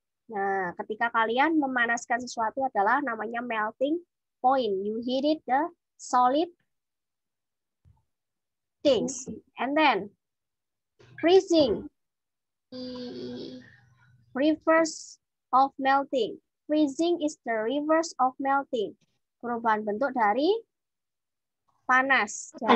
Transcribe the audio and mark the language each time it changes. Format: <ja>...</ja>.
<id>Nah, ketika kalian memanaskan sesuatu adalah namanya melting point.</id> <en>You heat it the solid things. And then freezing. Reverse of melting. Freezing is the reverse of melting.</en> <id>Perubahan bentuk dari panas.</id>